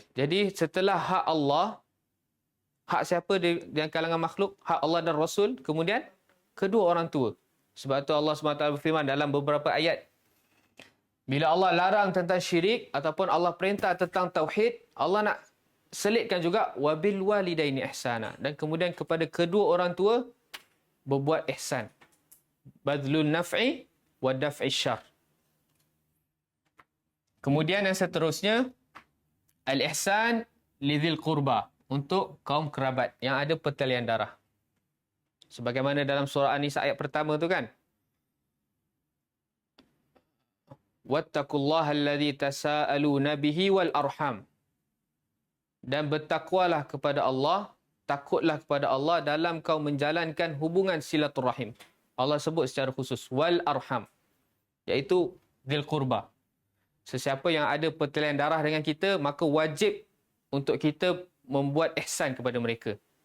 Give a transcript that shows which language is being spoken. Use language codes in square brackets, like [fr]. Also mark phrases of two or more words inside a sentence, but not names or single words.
[ms] Jadi setelah hak Allah, hak siapa di kalangan makhluk? Hak Allah dan Rasul. Kemudian kedua orang tua. Sebab tu Allah SWT berfirman dalam beberapa ayat. Bila Allah larang tentang syirik ataupun Allah perintah tentang tauhid, Allah nak selitkan juga [ar] وبالوالدين إحسانا. [ms] Dan kemudian kepada kedua orang tua berbuat ihsan. [ar] بذل النفع ودفع الشر. [ms] Kemudian yang seterusnya, [ar] الإحسان لذي القربى, [ms] untuk kaum kerabat yang ada pertalian darah. Sebagaimana dalam surah An-Nisa ayat pertama tu kan. [ar] واتقوا الله الذي تساءلون به والأرحام. [ms] Dan bertakwalah kepada Allah, takutlah kepada Allah dalam kau menjalankan hubungan silaturahim. Allah sebut secara khusus [ar] والأرحام, [ms] iaitu [ar] ذي القربى. [ms] Sesiapa yang ada pertalian darah dengan kita, maka wajib untuk kita membuat ihsan kepada mereka.